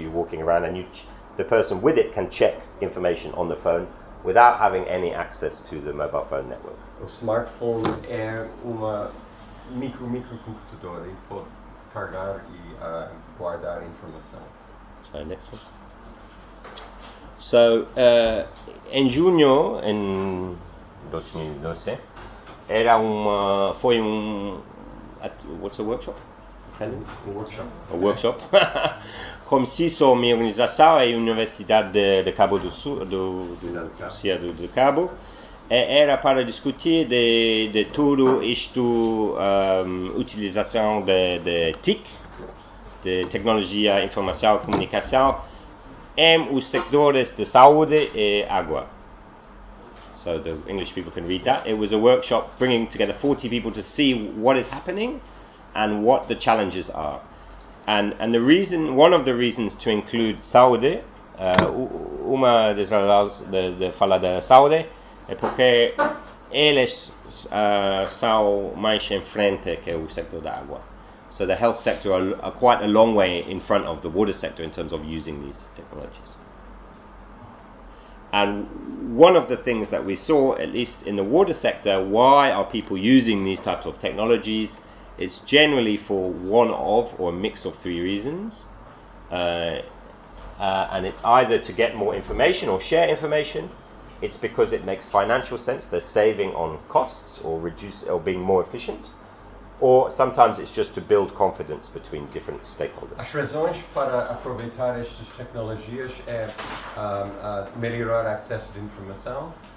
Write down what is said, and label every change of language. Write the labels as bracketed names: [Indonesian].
[English] You're walking around, and the person with it can check information on the phone without having any access to the mobile phone network. [Portuguese] O smartphone é uma microcomputador e pode carregar e guardar informação. [English] So, next one. [Portuguese] So, em junho, em 2012, era uma, foi um, at, [English] what's a workshop? Workshop. A workshop. [Portuguese] Com CISO, minha organização e Universidade de Cabo do Sul, do Cabo. E era para discutir de tudo isto, utilização de TIC, de tecnologia informação e comunicação, em os sectores de saúde e água. [English] So the English people can read that. It was a workshop bringing together 40 people to see what is happening and what the challenges are. And the reason, one of the reasons to include [Portuguese] saúde, uma das razões de falar da saúde, é porque eles são mais em frente que o sector da água. [English] So the health sector are quite a long way in front of the water sector in terms of using these technologies. And one of the things that we saw, at least in the water sector, why are people using these types of technologies? It's generally for one of or a mix of three reasons. And it's either to get more information or share information. It's because it makes financial sense. They're saving on costs or reduce or being more efficient. Or sometimes it's just to build confidence between different stakeholders. [Portuguese] As razões para aproveitar estas tecnologias é melhorar acesso de informação.